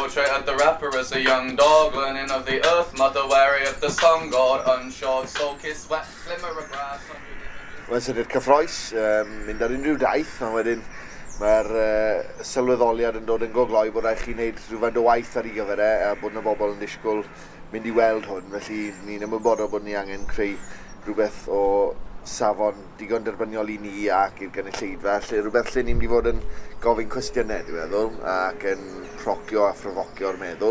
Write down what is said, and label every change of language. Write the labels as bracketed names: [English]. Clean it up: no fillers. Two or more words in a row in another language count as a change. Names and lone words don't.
[English] at the rapper as a young dog, learning of the earth mother, wary of the sun god, unshod, soul kiss, wet glimmer of grass. [Welsh] Wel, sydd i'r cyffroes, mynd ar unrhyw daith, a wedyn mae'r sylweddoliad yn dod yn gogloi bod rhaid chi wneud rhywfaint o waith ar ei gyfer a bod yna bobl yn disgwyl mynd i weld hwn, felly ni'n ymwybodol bod ni angen creu rhywbeth o safon digon derbyniol i ni ac i'r gynulleidfa, lle rhywbeth lle ni'n mynd i fod yn gofyn cwestiynau, dwi'n meddwl, ac yn procio a phrofocio'r meddwl.